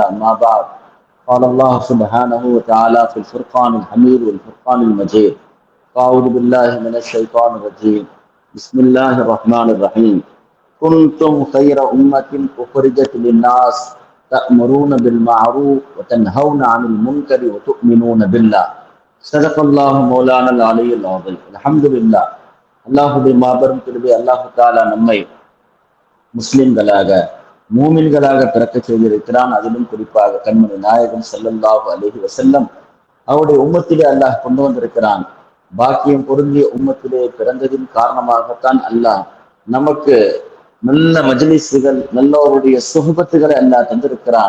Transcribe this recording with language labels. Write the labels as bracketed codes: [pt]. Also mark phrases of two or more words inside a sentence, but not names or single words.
[ar] ما بعد، قال الله سبحانه وتعالى في الفرقان الحميد والفرقان المجيد: أعوذ بالله من الشيطان الرجيم. بسم الله الرحمن الرحيم. كنتم خير أمة أخرجت للناس تأمرون بالمعروف وتنهون عن المنكر وتؤمنون بالله. صدق الله مولانا العلي العظيم. الحمد لله. [ta] அல்லாஹுடைய மாபெரும் கிருபை [ar] الله تعالى [ta] நம்மை முஸ்லிம்களாக மூமின்களாக பிறக்க செய்திருக்கிறான். அதிலும் குறிப்பாக கண்மணி நாயகம் [ar] صلى الله عليه وسلم [ta] அவருடைய உம்மத்திலே அல்லாஹ் கொண்டு வந்திருக்கிறான். பாக்கியம் பொருந்திய உம்மத்திலே பிறந்ததின் காரணமாகத்தான் அல்லாஹ் நமக்கு நல்ல மஜ்லிஸ்கள், நல்லவருடைய சுஹபத்துகளை அல்லாஹ் தந்திருக்கிறான்.